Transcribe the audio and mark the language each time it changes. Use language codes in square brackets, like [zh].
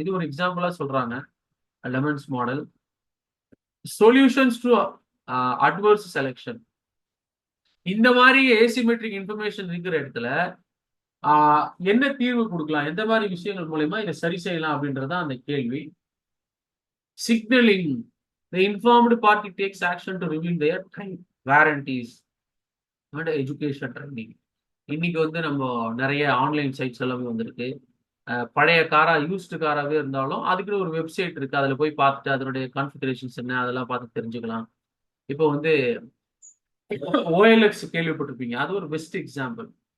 [ta] இது ஒரு எக்ஸாம்பிளா சொல்றாங்க lemons model. Solutions to adverse selection. இந்த மாதிரி ஏசிமெட்ரிக் இன்ஃபர்மேஷன் இருக்கிற இடத்துல என்ன தீர்வு கொடுக்கலாம், எந்த மாதிரி விஷயங்கள் மூலயமா இதை சரி செய்யலாம் அப்படின்றதான் அந்த கேள்வி. Signalling. [en] The informed party takes action to reveal their guarantees and education training. [ta] இன்னைக்கு வந்து நம்ம நிறைய ஆன்லைன் சைட்ஸ் எல்லாமே வந்திருக்கு. பழைய காரா யூஸ்டு காராவே இருந்தாலும் அதுக்குன்னு ஒரு வெப்சைட் இருக்கு. அதுல போய் பார்த்துட்டு அதனுடைய கான்ஃபிகரேஷன்ஸ் என்ன அதெல்லாம் பார்த்து தெரிஞ்சுக்கலாம். இப்போ வந்து OLX கேள்விப்பட்டிருப்பீங்க, அது ஒரு பெஸ்ட் எக்ஸாம்பிள்.